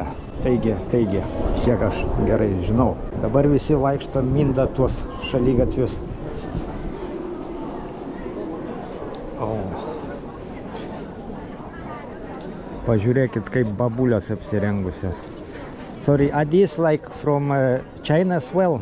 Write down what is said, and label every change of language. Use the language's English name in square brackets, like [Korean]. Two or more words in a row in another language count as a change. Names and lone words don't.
[Lithuanian] Taigi, kiek aš gerai žinau. Dabar visi vaikšto minda tuos šaligatvius. Pažiūrėkit, kaip babulės apsirengusios. [English] Sorry, are these like from China as well?